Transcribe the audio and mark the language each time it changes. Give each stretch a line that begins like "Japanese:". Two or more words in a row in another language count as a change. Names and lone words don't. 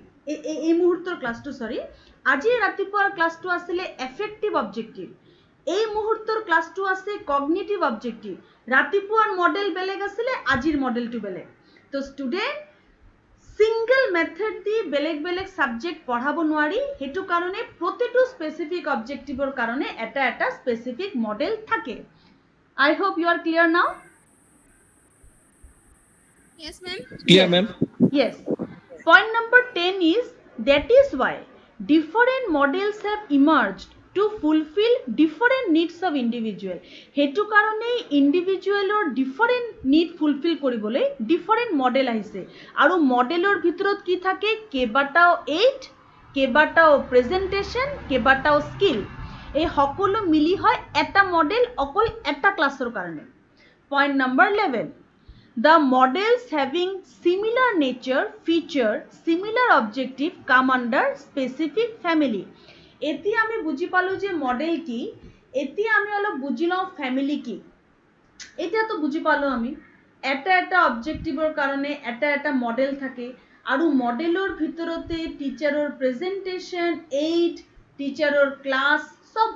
Assamese: এই মুহূৰ্তৰ ক্লাছটো সৰি, আজি ৰাতিপুৱাৰ ক্লাছটো আছিলে
English: effective objective.
Assamese: এই মুহূৰ্তৰ ক্লাছটো আছে
English: cognitive objective.
Assamese: ৰাতিপুৱাৰ মডেল বেলেগ আছিলে, আজিৰ মডেলটো বেলেগ। তো ষ্টুডেণ্ট,
English: single method
Assamese: দি বেলেগ বেলেগ সাবজেক্ট পঢ়াব নোৱাৰি। হেতু কাৰণে প্ৰতিটো
English: specific objectiveৰ
Assamese: কাৰণে এটা এটা
English: specific model
Assamese: থাকে।
English: I hope you are clear now. Yes ma'am. clear ma'am. Yes. Point number 10 is that is why different models have emerged to fulfill different needs of individual.
Assamese: হেতু কাৰণে ইন্ডিভিজুৱেলৰ
English: different need
Assamese: ফুলফিল কৰিবলৈ
English: different model
Assamese: আহিছে। আৰু মডেলৰ ভিতৰত কি থাকে? কেইবাটাও এইড, কেইবাটাও প্ৰেজেন্টেশন, কেইবাটাও স্কিল, এই সকলো মিলি হয় এটা মডেল অকল এটা ক্লাছৰ কাৰণে।
English: point number 11, the models having similar nature, feature, similar objective come under specific family.
Assamese: এতিয়া আমি বুজি পালো যে মডেল কি, এতিয়া আমি অলপ বুজি লওঁ ফ্যামিলি কি। এতিয়া তো বুজি পালো আমি এটা এটা অবজেক্টিভৰ কাৰণে এটা এটা মডেল থাকে, আৰু মডেলৰ ভিতৰতে
English: teacherৰ presentation,
Assamese: এইড,
English: teacherৰ class
Assamese: সব